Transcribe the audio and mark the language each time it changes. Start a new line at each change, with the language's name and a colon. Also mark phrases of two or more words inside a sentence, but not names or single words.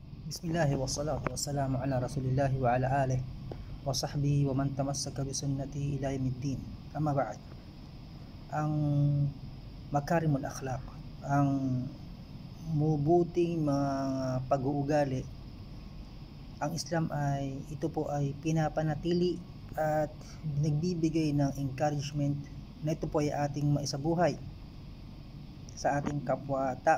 Arabic: بسم الله والصلاة والسلام على رسول الله وعلى آله وصحبه ومن تمسك بسنته إلى يوم الدين. أما بعد. Ang مكارم الأخلاق,
Filipino: ang mabuting mga pag-uugali, ang Islam ay ito po ay pinapanatili at nagbibigay ng encouragement na ito po ay ating maisabuhay sa ating kapwa-tao.